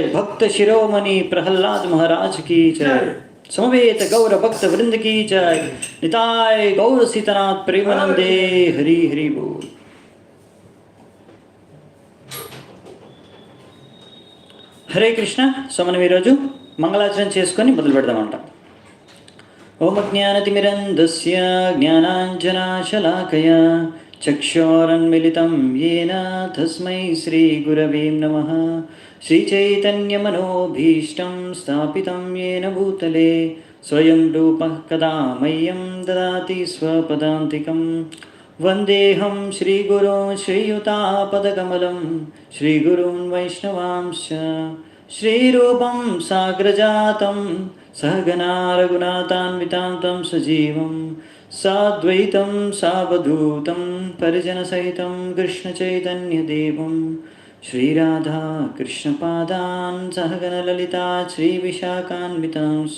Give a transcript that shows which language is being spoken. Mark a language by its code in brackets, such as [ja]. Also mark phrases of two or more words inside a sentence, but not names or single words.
[hi] भक्त शिरोमणि प्रहलाद महाराज की जय। समवेत गौर भक्त वृंद की जय। निताय गौर सीतानाथ प्रेमानंदे हरि हरि बोल। [te] హరే కృష్ణ. సో మనం ఈరోజు మంగళాచరణ చేసుకొని మొదలు పెడదామంట. [sa] ఓం అజ్ఞానతిమిరంధస్య జ్ఞానాంజనాశలాకయా చక్షోరన్మిళితం येन తస్మై శ్రీగురవే నమః. శ్రీచైతన్యమనోభీష్టం స్థాపితం येन భూతలే స్వయం రూపః కదా మह्यं దదాతి స్వపదాంతికం. వందేహం శ్రీగురోం శ్రీయుతాపదకమలం శ్రీగురుం వైష్ణవాంశ శ్రీరూపం సాగ్రజాతం సహగణా రఘునాథాన్వితాం సజీవం సాద్వైతం సావధూతం పరిజనసహితం కృష్ణచైతన్యదేవం శ్రీరాధా కృష్ణపాదాన్ సహగణలలితా శ్రీవిశాఖాన్వితాంశ్చ.